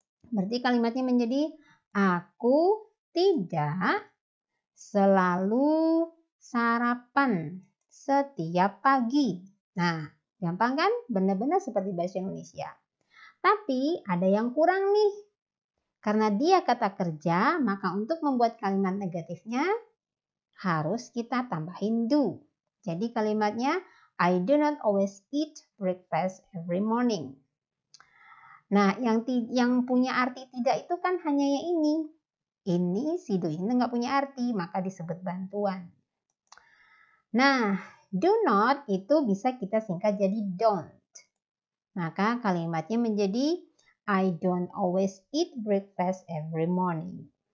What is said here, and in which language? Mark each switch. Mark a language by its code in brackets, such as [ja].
[id] Berarti kalimatnya menjadi aku tidak selalu sarapan setiap pagi. Nah, gampang kan? Benar-benar seperti bahasa Indonesia. Tapi ada yang kurang nih. Karena dia kata kerja, maka untuk membuat kalimat negatifnya harus kita tambahin do. Jadi kalimatnya [en] I do not always eat breakfast every morning. [id] Nah, yang punya arti tidak itu kan hanya yang ini. Ini, si do ini nggak punya arti, maka disebut bantuan. Nah, do not itu bisa kita singkat jadi don't. Maka kalimatnya menjadi [en] I don't always eat breakfast every morning.